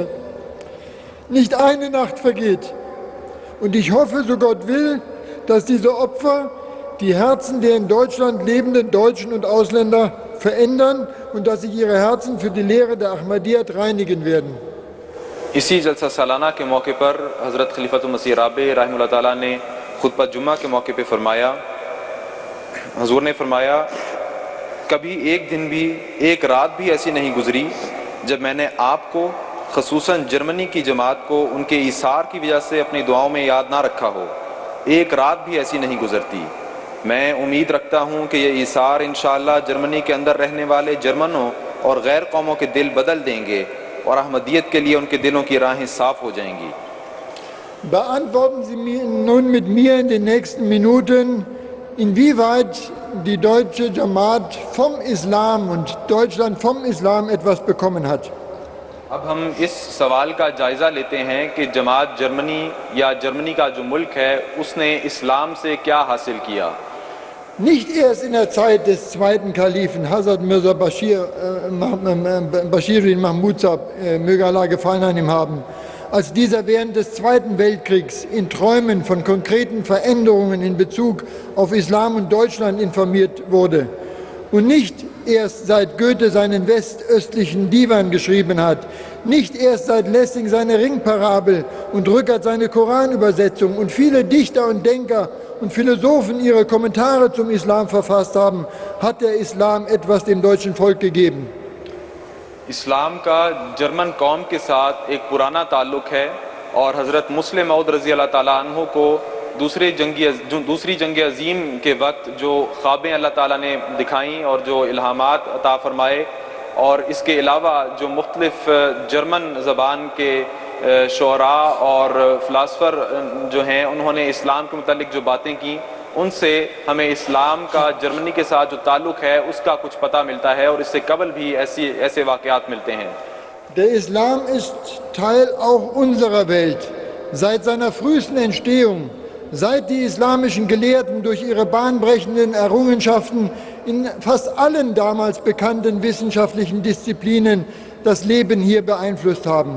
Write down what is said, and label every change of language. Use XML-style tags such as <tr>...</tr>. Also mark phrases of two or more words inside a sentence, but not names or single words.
<de>Nicht eine Nacht vergeht. Und ich hoffe, so Gott will, dass diese Opfer die Herzen der in Deutschland lebenden Deutschen und Ausländer verändern und dass sich ihre Herzen für die Lehre der Ahmadiyyat reinigen werden.</de> <ur>اسی جلسہ سالانہ کے موقعے پر حضرت خلیفۃ المسیح رابع رحمت اللہ تعالیٰ نے خطبہ جمعہ کے موقعے پہ فرمایا، حضور نے فرمایا، کبھی ایک دن بھی ایک رات بھی ایسی نہیں گزری جب میں نے آپ کو خصوصاً جرمنی کی جماعت کو ان کے ایثار کی وجہ سے اپنی دعاؤں میں یاد نہ رکھا ہو. ایک رات بھی ایسی نہیں گزرتی۔ میں امید رکھتا ہوں کہ یہ ایثار ان شاء اللہ جرمنی کے اندر رہنے والے جرمنوں اور غیر قوموں کے دل بدل دیں گے اور احمدیت کے لیے ان کے دلوں کی راہیں صاف ہو جائیں گی.</ur> <de>Beantworten Sie mir nun mit mir in den nächsten Minuten, inwieweit die deutsche Jamaat vom Islam und Deutschland vom Islam etwas bekommen hat.</de> <ur>اب ہم اس سوال کا جائزہ لیتے ہیں کہ جماعت جرمنی یا جرمنی کا جو ملک ہے اس نے اسلام سے کیا حاصل کیا.</ur> <de>Nicht erst in der Zeit des zweiten Kalifen, Hazrat Mirza Bashirin Mahmud Sahib, möge Allah Gefallen an ihm haben, als dieser während des Zweiten Weltkriegs in Träumen von konkreten Veränderungen in Bezug auf Islam und Deutschland informiert wurde. Und nicht erst seit Goethe seinen westöstlichen Divan geschrieben hat, nicht erst seit Lessing seine Ringparabel und Rückert seine Koranübersetzung und viele Dichter und Denker und Philosophen ihre Kommentare zum Islam verfasst haben, hat der Islam etwas dem deutschen Volk gegeben.</de> <ur>اسلام کا جرمن قوم کے ساتھ ایک پرانا تعلق ہے اور حضرت مصلح موعود</ur> <ar>رضي الله تعالى عنه</ar> <ur>کو دوسری جنگ عظیم کے وقت جو خوابیں اللہ تعالیٰ نے دکھائیں اور جو الہامات عطا فرمائے، اور اس کے علاوہ جو مختلف جرمن زبان کے شعرا اور فلاسفر جو ہیں انہوں نے اسلام کے متعلق جو باتیں کیں، ان سے ہمیں اسلام کا جرمنی کے ساتھ جو تعلق ہے اس کا کچھ پتا ملتا ہے اور اس سے قبل بھی ایسے واقعات ملتے ہیں.</ur> <de>Der Islam ist Teil auch unserer Welt. Seit seiner frühesten Entstehung, seit die islamischen Gelehrten durch ihre bahnbrechenden Errungenschaften in fast allen damals bekannten wissenschaftlichen Disziplinen das Leben hier beeinflusst haben.</de>